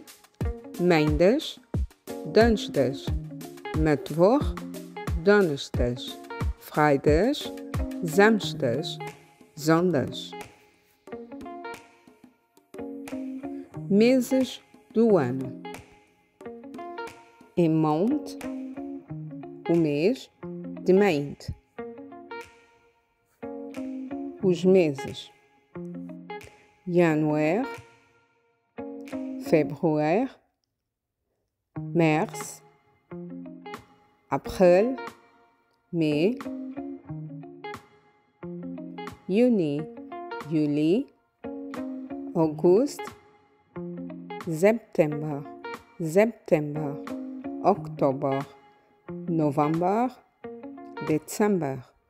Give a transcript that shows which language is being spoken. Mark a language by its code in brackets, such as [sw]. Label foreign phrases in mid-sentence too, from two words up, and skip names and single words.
[nl] Maandag, Dinsdag, Mittwoch, Donderdag, Vrijdag, Samstag, Zondag. [pt] Meses do ano. Em maand, o mês. [nl] De maand, [pt] os meses. [no] Januar, februar, mars, april, mai, juni, juli, august, september, oktober, november, december.